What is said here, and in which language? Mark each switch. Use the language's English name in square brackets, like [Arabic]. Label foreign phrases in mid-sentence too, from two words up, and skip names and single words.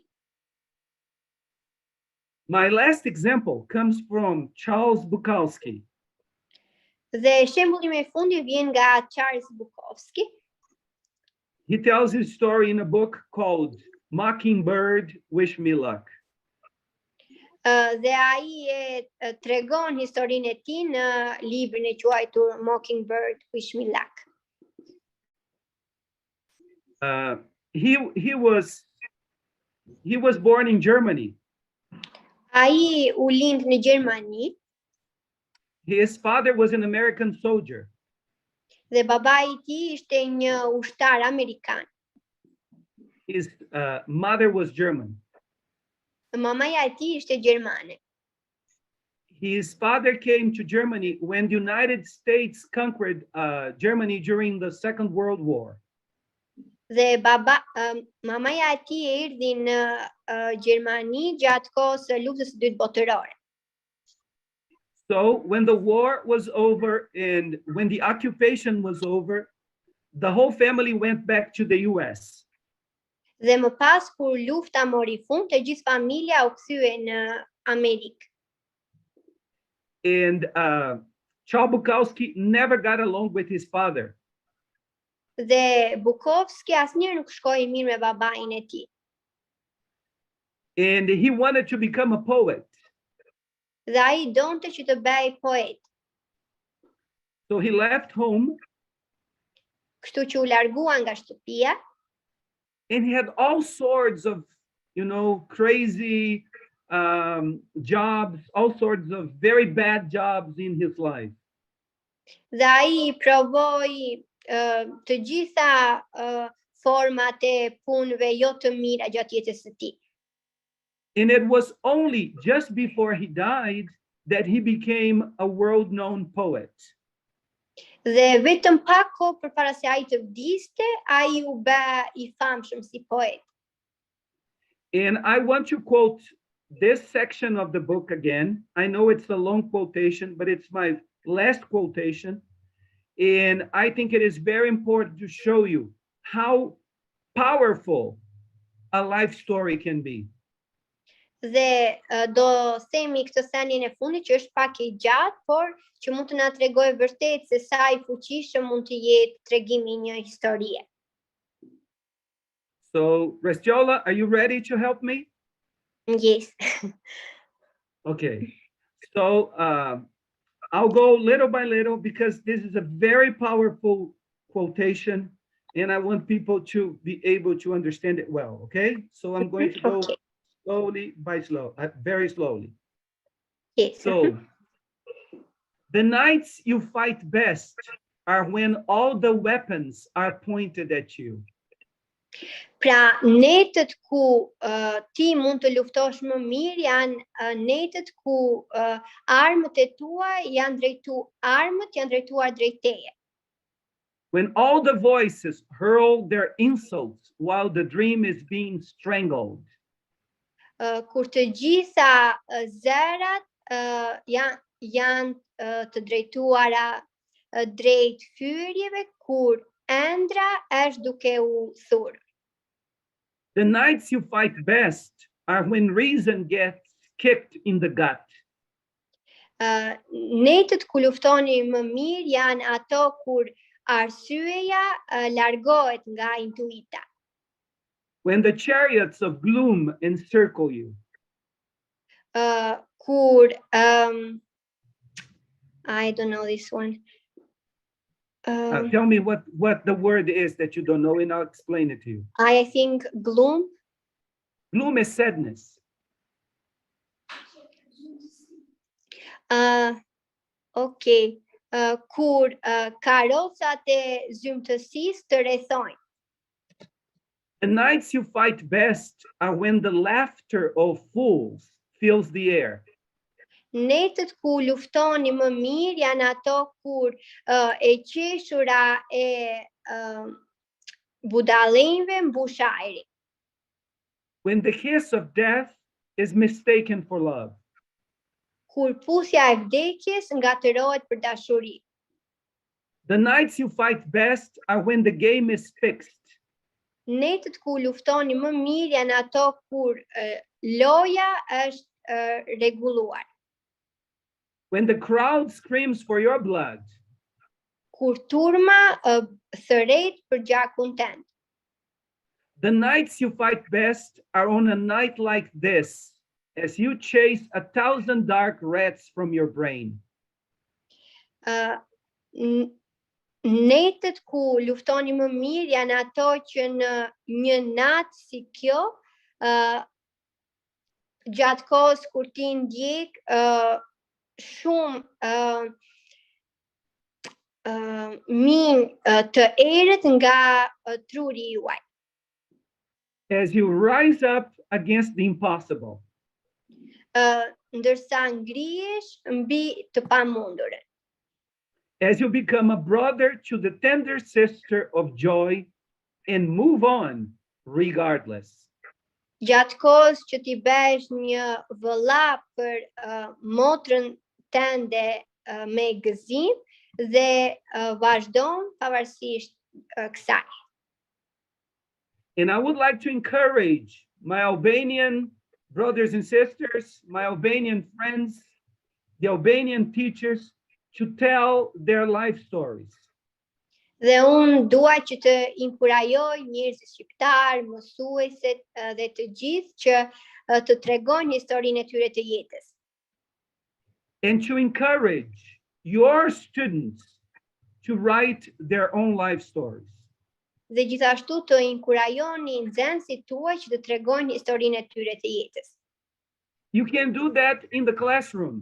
[English] My last example comes from Charles Bukowski. [Albanian] Dhe shembulli më I fundit vjen nga Charles Bukowski. [English] He tells his story in a book called Mockingbird, Wish Me Luck. [Albanian] Dhe ai e tregon historinë e tij në librin e quajtur Mockingbird, Wish Me Luck. [English] He was born in Germany. [Albanian] Ai u lind në Gjermani. [English] His father was an American soldier. [Albanian] Dhe babai I tij ishte një ushtar amerikan. [English] His mother was German. [Albanian] Mamaja e tij ishte gjermane. [English] His father came to Germany when the United States conquered Germany during the Second World War. [Albanian] Dhe mamaja e tij erdhi në Gjermani gjatë kohës së luftës së dytë botërore. [English] So when the war was over and when the occupation was over, the whole family went back to the US. [Albanian] Dhe më pas kur lufta mori fund, të gjithë familja u kthye në Amerikë. [English] And Charles Bukowski never got along with his father. [Albanian] Dhe Bukowski asnjëherë nuk shkoi mirë me babain e tij. [English] And he wanted to become a poet. [Albanian] Dhe ai donte që të bëj poet. [English] So he left home. [Albanian] Kështu që u largua nga shtëpia. [English] And he had all sorts of, crazy jobs, all sorts of very bad jobs in his life. [Albanian] Dhe ai provoi të gjitha format e punëve jo të mira gjatë jetës së tij. [English] And it was only just before he died that he became a world-known poet. [Albanian] Dhe vetëm pak kohë përpara se ai të vdiste, ai u bë I famshëm si poet. [English] And I want to quote this section of the book again. I know it's a long quotation, but it's my last quotation. And I think it is very important to show you how powerful a life story can be. [Albanian] Dhe do themi këtë senin e fundit që është pak I gjatë, por që mund të na tregojë vërtet se sa I fuqishëm mund të jetë tregimi I një historie. [English] So, Restiola, are you ready to help me? Yes. Okay. So, I'll go little by little because this is a very powerful quotation and I want people to be able to understand it well, okay? So I'm going to go Okay. slowly by very slowly. Yes. So, the nights you fight best are when all the weapons are pointed at you. [Albanian] Pra, netët ku ti mund të luftosh më mirë janë netët ku armët e tua janë drejtuar drejt teje. [English] When all the voices hurl their insults while the dream is being strangled. [Albanian] Kur të gjitha zërat janë të drejtuara drejt fyrjeve, kur ëndra është duke u thurë. [English] The nights you fight best are when reason gets kicked in the gut. [Albanian] Netët ku luftoni më mirë janë ato kur arsyeja largohet nga intuita. [English] When the chariots of gloom encircle you. Kur I don't know this one. Tell me what the word is that you don't know and I'll explain it to you. I think gloom. Gloom is sadness. Okay. [Albanian] Kur karrocat e zymtësisë të rrethojnë. [English] The nights you fight best are when the laughter of fools fills the air. [Albanian] Netët ku luftoni më mirë janë ato kur e qeshura e budallinjve mbush ajrin. [English] When the hiss of death is mistaken for love. [Albanian] Kur puthja e vdekjes ngatërohet për dashuri. [English] The nights you fight best are when the game is fixed. [Albanian] Netët ku luftoni më mirë janë ato kur loja është rregulluar. [English] When the crowd screams for your blood. [Albanian] Kur turma thërret për gjakun tënd. [English] The nights you fight best are on a night like this, as you chase 1,000 dark rats from your brain. [Albanian] Netët ku luftoni më mirë janë ato që në një natë si kjo, gjatë kohës kur ti ndjek shumë minj të errët nga truri juaj. [English] As you rise up against the impossible. [Albanian] Ndërsa ngrihesh mbi të pamundurën. [English] As you become a brother to the tender sister of joy and move on regardless. [Albanian] Gjatë kohës që ti bësh një vëlla për motrën tënde me gëzim dhe vazhdon pavarësisht kësaj. [English] And I would like to encourage my Albanian brothers and sisters, my Albanian friends, the Albanian teachers, to tell their life stories. [Albanian] Dhe unë dua që të inkurajoj njerëzit shqiptar, mësuesit dhe të gjithë që të tregojnë historinë e tyre të jetës. [English] And to encourage your students to write their own life stories. [Albanian] Dhe gjithashtu të inkurajoni nxënësit tuaj që të tregojnë historinë e tyre të jetës. [English] You can do that in the classroom.